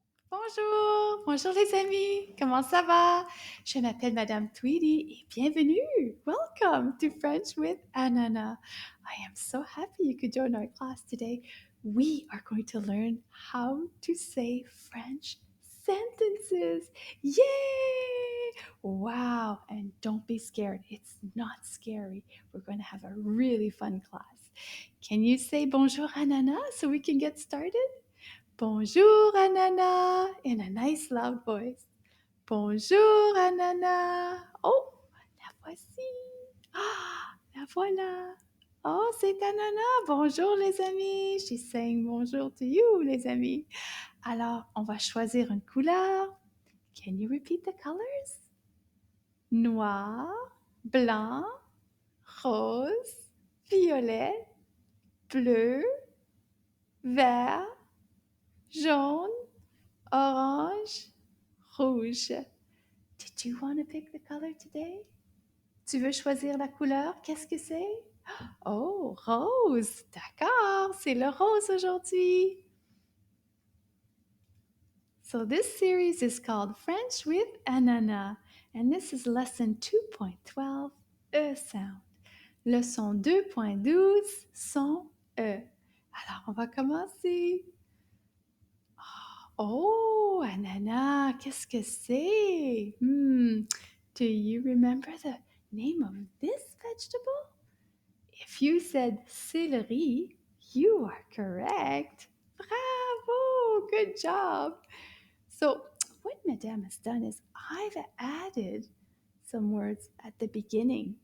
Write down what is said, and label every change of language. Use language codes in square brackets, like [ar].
[fr] Bonjour, bonjour les amis, comment ça va? Je m'appelle Madame Tweedy et bienvenue. [en] Welcome to French with Ananas. I am so happy you could join our class today. We are going to learn how to say French sentences. Yay! Wow, and don't be scared. It's not scary. We're going to have a really fun class. Can you say bonjour Ananas so we can get started? [fr] Bonjour, Ananas, [en] in a nice loud voice. [fr] Bonjour, Ananas. Oh, la voici. Ah, la voilà. Oh, c'est Ananas. Bonjour, les amis. [en] She's saying bonjour to you, les amis. [fr] Alors, on va choisir une couleur. [en] Can you repeat the colors? [fr] Noir, blanc, rose, violet, bleu, vert, jaune, orange, rouge. [en] Did you want to pick the color today? [fr] Tu veux choisir la couleur? Qu'est-ce que c'est? Oh, rose. D'accord, c'est le rose aujourd'hui. [en] So this series is called French with Ananas, and this is lesson 2.12, E sound. [fr] Leçon 2.12, son E. Alors, on va commencer. Oh, ananas, qu'est-ce que c'est? [en] Do you remember the name of this vegetable? If you said celery, you are correct. Bravo, good job. So, what Madame has done is I've added some words at the beginning.